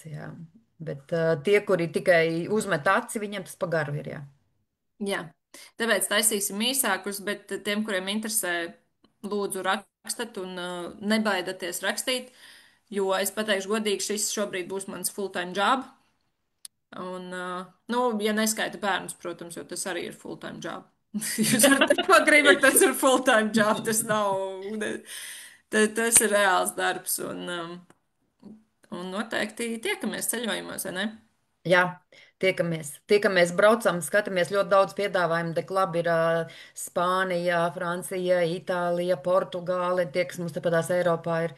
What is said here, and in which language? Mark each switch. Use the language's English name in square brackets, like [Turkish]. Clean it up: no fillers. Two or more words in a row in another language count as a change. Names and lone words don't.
[Latvian] Jā. Bet tie, kuri tikai uzmet aci, viņiem tas pagaru ir. Jā. jā, tāpēc taisīsim īsākus, bet tiem, kuriem interesē, lūdzu rakstat un nebaidieties rakstīt, jo es pateikšu godīgi, šis šobrīd būs mans [English] full-time job. [Latvian] Un, nu, ja neskaita bērnus, protams, jo tas arī ir [English] full-time job. [Latvian] Jūs varat teikt, ko gribat, tas ir [English] full-time job, [Latvian] tas nav, tas ir reāls darbs. Un noteikti tiekamies ceļojumos, vai ne? Jā, tiekamies. Tiekamies, braucam, skatāmies ļoti daudz piedāvājumu. Dek labi ir Spānija, Francija, Itālija, Portugāle, tie, kas mums tepat Eiropā ir.